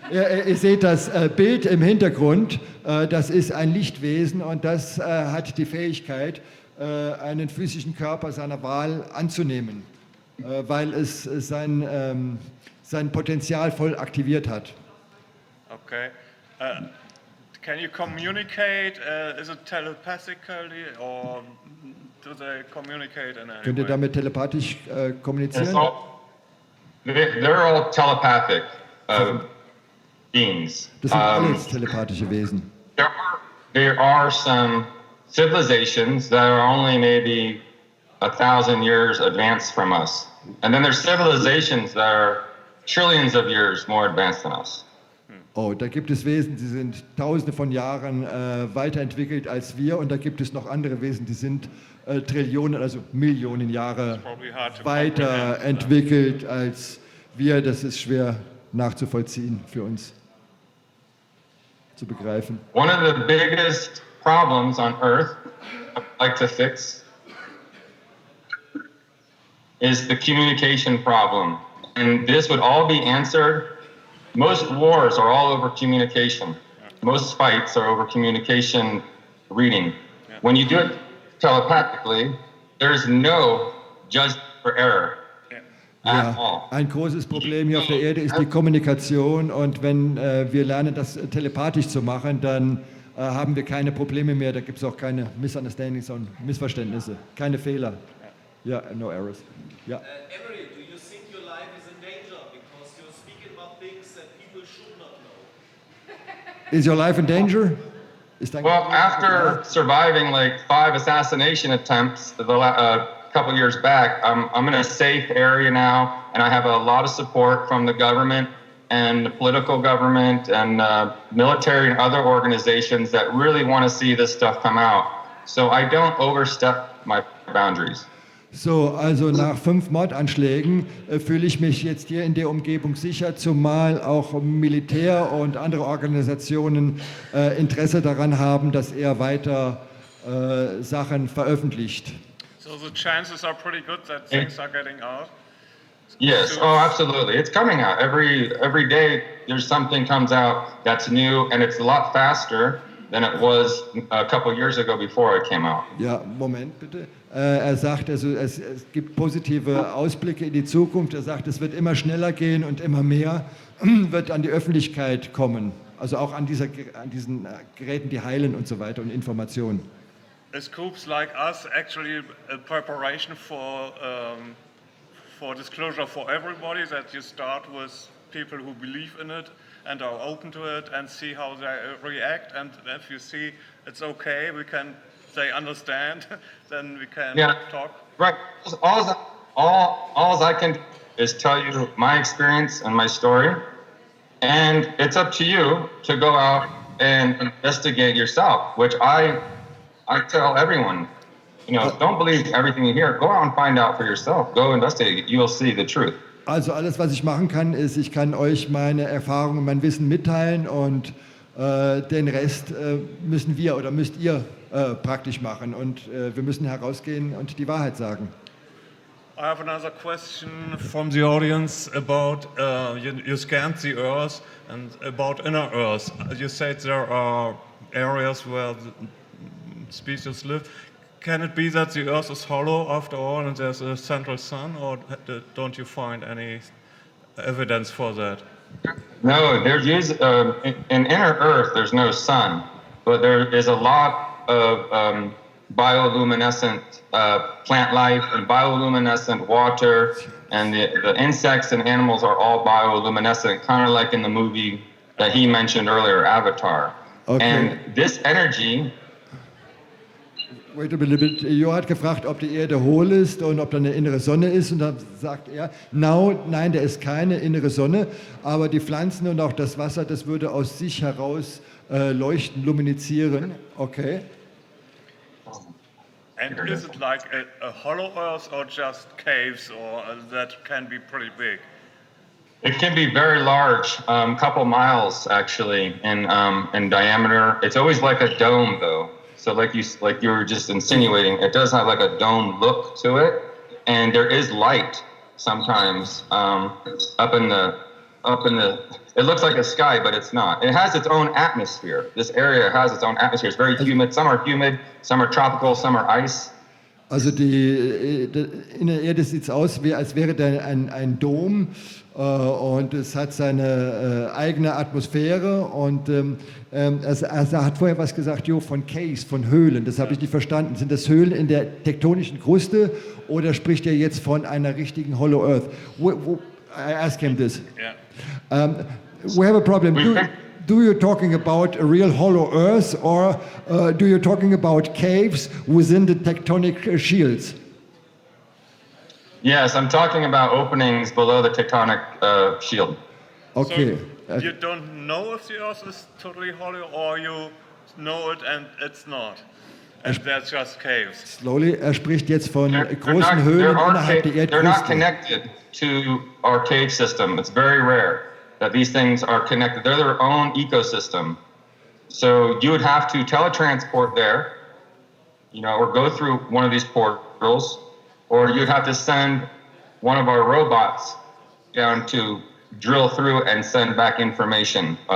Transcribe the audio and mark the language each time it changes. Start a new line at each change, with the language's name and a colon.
German: Ihr seht das Bild im Hintergrund, das ist ein Lichtwesen und das hat die Fähigkeit, einen physischen Körper seiner Wahl anzunehmen, weil es sein Potenzial voll aktiviert hat.
English: Okay. Can you communicate? Is it telepathically or do they communicate in any way?
German: Könnt ihr damit telepathisch kommunizieren?
English: They're all telepathic beings.
German: Das sind alles telepathische Wesen.
English: There are some civilizations that are only maybe 1,000 years advanced from us. And then there's civilizations that are trillions of years more advanced than us.
German: Oh, da gibt es Wesen, die sind tausende von Jahren weiterentwickelt als wir und da gibt es noch andere Wesen, die sind Trillionen, also Millionen Jahre weiterentwickelt als wir. Das ist schwer nachzuvollziehen für uns, zu begreifen.
English: One of the biggest problems on Earth I'd like to fix is the communication problem. And this would all be answered. Most wars are all over communication. Most fights are over communication reading. When you do it telepathically, there's no judgment for error.
German: Ja, ein großes Problem hier auf der Erde ist die Kommunikation und wenn wir lernen, das telepathisch zu machen, dann haben wir keine Probleme mehr, da gibt es auch keine Misunderstandings und Missverständnisse, keine Fehler.
English: Ja, no errors. Ja. Emery, do you think your life is in danger because you're speaking about things that people should not know? Is your life in danger? Well, after surviving like 5 assassination attempts a couple years back, I'm in a safe area now, and I have a lot of support from the government and the political government and military and other organizations that really want to see this stuff come out. So I don't overstep my boundaries.
German: So, also nach 5 Mordanschlägen fühle ich mich jetzt hier in der Umgebung sicher, zumal auch Militär und andere Organisationen Interesse daran haben, dass er weiter Sachen veröffentlicht.
English: So the chances are pretty good that things are getting out. Yes, oh, absolutely. It's coming out. Every day there's something comes out that's new, and it's a lot faster than it was a couple years ago before it came out.
German: Ja, Moment bitte. Er sagt, also es gibt positive Ausblicke in die Zukunft. Er sagt, es wird immer schneller gehen und immer mehr wird an die Öffentlichkeit kommen. Also auch an diesen Geräten, die heilen und so weiter und Informationen.
English: Is groups like us actually a preparation for disclosure for everybody, that you start with people who believe in it and are open to it and see how they react, and if you see it's okay, they understand, then we can talk. Right. All I can do is tell you my experience and my story, and it's up to you to go out and investigate yourself, which I tell everyone, don't believe everything you hear. Go out and find out for yourself. Go investigate. You will see the truth.
German: Also alles, was ich machen kann, ist, ich kann euch meine Erfahrungen, mein Wissen mitteilen und den Rest müsst ihr praktisch machen und wir müssen herausgehen und die Wahrheit sagen.
English: I have another question from the audience about you scanned the Earth and about inner Earth. You said there are areas where the species live. Can it be that the Earth is hollow after all and there's a central sun, or don't you find any evidence for that? No, there's in inner Earth. There's no sun, but there is a lot of bioluminescent plant life and bioluminescent water, and the insects and animals are all bioluminescent, kind of like in the movie that he mentioned earlier, Avatar. Okay. And this energy. Wait a little bit.
German: Jo hat gefragt, ob die Erde hohl ist und ob da eine innere Sonne ist. Und dann sagt er, nein, da ist keine innere Sonne, aber die Pflanzen und auch das Wasser, das würde aus sich heraus leuchten, luminizieren.
English: Okay. And is it like a hollow Earth or just caves, or that can be pretty big? It can be very large, couple miles actually in diameter. It's always like a dome though. So like you were just insinuating, it does have like a dome look to it, and there is light sometimes up in the. It looks like a sky, but it's not. It has its own atmosphere. This area has its own atmosphere. It's very humid. Some are humid, some are tropical, some are ice.
German: Also in der Erde sieht es aus, als wäre da ein Dom und es hat seine eigene Atmosphäre und er hat vorher was gesagt, von Caves, von Höhlen, das habe ich nicht verstanden. Sind das Höhlen in der tektonischen Kruste oder spricht er jetzt von einer richtigen Hollow Earth?
English: I asked him this. Yeah. We have a problem. Do you talking about a real hollow Earth, or do you talking about caves within the tectonic shields? Yes, I'm talking about openings below the tectonic shield. Okay. So you don't know if the Earth is totally hollow, or you know it and it's not, and that's just caves.
German: Slowly, spricht jetzt von großen Höhlen innerhalb der Erdkruste.
English: They're not connected to our cave system. It's very rare that these things are connected. They're their own ecosystem. So you would have to teletransport there, or go through one of these portals, or you'd have to send one of our robots down to drill through and send back information.